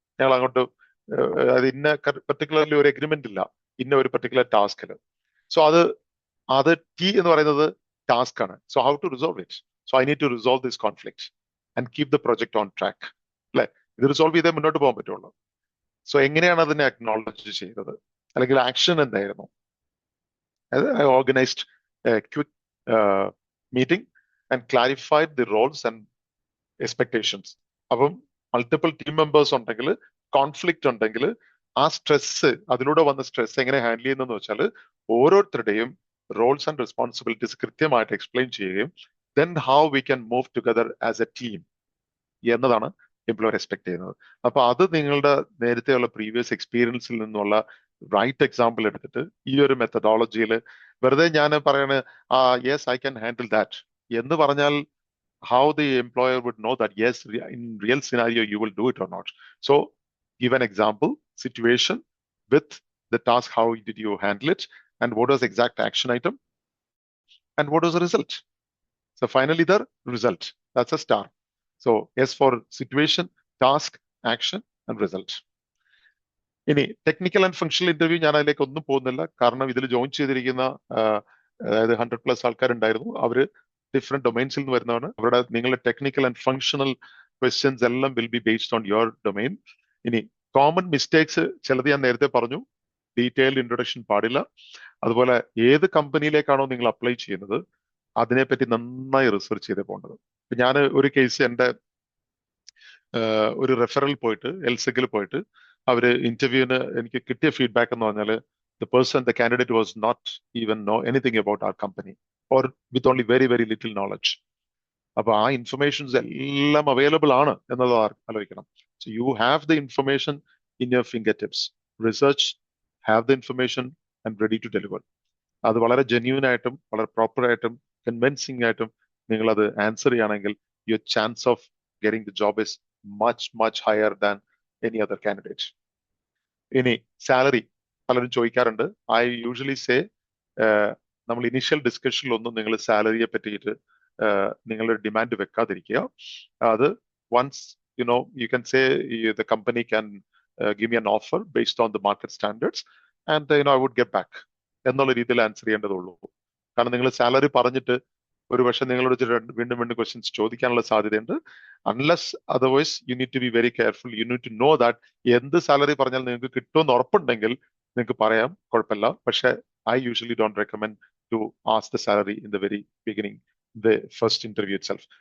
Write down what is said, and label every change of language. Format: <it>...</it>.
<ml>ഞങ്ങൾ അങ്ങോട്ട് അത് ഇന്ന പെർട്ടിക്കുലർലി ഒരു എഗ്രിമെന്റ് ഇല്ല ഇന്ന ഒരു പെർട്ടിക്കുലർ ടാസ്കില്.</ml> <en>so</en> <ml>അത് ടി എന്ന് പറയുന്നത് ടാസ്ക് ആണ്.</ml> <en>So how to resolve it. So I need to resolve this conflict and keep the project on track.</en> <ml>അല്ലെ, ഇത് റിസോൾവ് ചെയ്തേ മുന്നോട്ട് പോകാൻ പറ്റുള്ളൂ. സോ എങ്ങനെയാണ് അതിനെ അക്നോളജ് ചെയ്തത്, അല്ലെങ്കിൽ ആക്ഷൻ എന്തായിരുന്നു?</ml> <en>I organized a quick meeting and clarified the roles and expectations.</en> <ml>അപ്പം മൾട്ടിപ്പിൾ ടീം മെമ്പേഴ്സ് ഉണ്ടെങ്കിൽ, കോൺഫ്ലിക്റ്റ് ഉണ്ടെങ്കിൽ, ആ സ്ട്രെസ്, അതിലൂടെ വന്ന സ്ട്രെസ് എങ്ങനെ ഹാൻഡിൽ ചെയ്യുന്നതെന്ന് വെച്ചാൽ ഓരോരുത്തരുടെയും റോൾസ് ആൻഡ് റെസ്പോൺസിബിലിറ്റീസ് കൃത്യമായിട്ട് എക്സ്പ്ലെയിൻ ചെയ്യുകയും</ml> <en>then how we can move together as a team</en> <ml>എന്നതാണ് എംപ്ലോയർ എക്സ്പെക്ട് ചെയ്യുന്നത്. അപ്പൊ അത് നിങ്ങളുടെ നേരത്തെയുള്ള പ്രീവിയസ് എക്സ്പീരിയൻസിൽ നിന്നുള്ള റൈറ്റ് എക്സാമ്പിൾ എടുത്തിട്ട് ഈ ഒരു മെത്തഡോളജിയിൽ വെറുതെ ഞാൻ പറയണ</ml> <en>yes I can handle that</en> <ml>എന്ന് പറഞ്ഞാൽ</ml> <en>how the employer would know that yes, in real scenario you will do it or not. So give an example situation with the task, how did you handle it, and what was the exact action item, and what was the result. So finally the result, that's a star. So yes for situation, task, action and result.</en> <ml>ഇനി technical and functional interview ഞാൻ അതിലേക്ക് ഒന്നും പോകുന്നില്ല, കാരണം ഇതിൽ join ചെയ്തിരിക്കുന്ന അതായത് 100+ ആൾക്കാരുണ്ടായിരുന്നു. അവര് ഡിഫറെന്റ് ഡൊമൈൻസിൽ നിന്ന് വരുന്നതാണ്. അവരുടെ നിങ്ങളുടെ ടെക്നിക്കൽ ആൻഡ് ഫങ്ഷണൽ ക്വസ്റ്റ്യൻസ് എല്ലാം</ml> <en>Will be based on your domain.</en> <ml>ഇനി കോമൺ മിസ്റ്റേക്സ് ചിലത് ഞാൻ നേരത്തെ പറഞ്ഞു, ഡീറ്റെയിൽഡ് ഇൻട്രൊഡക്ഷൻ പാടില്ല. അതുപോലെ ഏത് കമ്പനിയിലേക്കാണോ നിങ്ങൾ അപ്ലൈ ചെയ്യുന്നത് അതിനെപ്പറ്റി നന്നായി റിസർച്ച് ചെയ്ത് പോകേണ്ടത്. ഞാൻ ഒരു കേസ് എൻ്റെ ഒരു റെഫറൽ പോയിട്ട് എൽസെക്കിൽ പോയിട്ട് അവര് ഇന്റർവ്യൂവിന് എനിക്ക് കിട്ടിയ ഫീഡ്ബാക്ക് എന്ന് പറഞ്ഞാൽ</ml> <en>the candidate was not even know anything about our company or with only very very little knowledge.</en> <ml>അപ്പൊ ആ ഇൻഫർമേഷൻസ് എല്ലാം അവൈലബിൾ ആണ് എന്നത് ആലോചിക്കണം.</ml> <en>So you have the information in your fingertips. Research, have the information and ready to deliver.</en> <ml>അത് വളരെ genuine ആയിട്ടും വളരെ പ്രോപ്പർ ആയിട്ടും കൺവിൻസിംഗ് ആയിട്ടും നിങ്ങൾ അത് ആൻസർ ചെയ്യുകയാണെങ്കിൽ</ml> <en>Your chance of getting the job is much higher than any other candidate.</en> <ml>ഇനി സാലറി പലരും ചോദിക്കാറുണ്ട്.</ml> <en>I usually say</en> <ml>നമ്മൾ ഇനീഷ്യൽ ഡിസ്കഷനിലൊന്നും നിങ്ങൾ സാലറിയെ പറ്റിയിട്ട് നിങ്ങളുടെ ഡിമാൻഡ് വെക്കാതിരിക്കുക. അത് once</ml> <en>you can say the company can give me an offer based on the market standards and I would get back</en> <ml>എന്നുള്ള രീതിയിൽ ആൻസർ ചെയ്യേണ്ടതുള്ളൂ. കാരണം നിങ്ങൾ സാലറി പറഞ്ഞിട്ട് ഒരു പക്ഷെ നിങ്ങളോട് വീണ്ടും ക്വസ്റ്റ്യൻസ് ചോദിക്കാനുള്ള സാധ്യതയുണ്ട്.</ml> <en>Unless otherwise you need to be very careful. You need to know that</en> <ml>എന്ത് സാലറി പറഞ്ഞാൽ നിങ്ങൾക്ക് കിട്ടുമെന്ന് ഉറപ്പുണ്ടെങ്കിൽ നിങ്ങൾക്ക് പറയാം, കുഴപ്പമില്ല.</ml> <en>പക്ഷെ I usually don't recommend to ask the salary in the very beginning, the first interview itself.</en>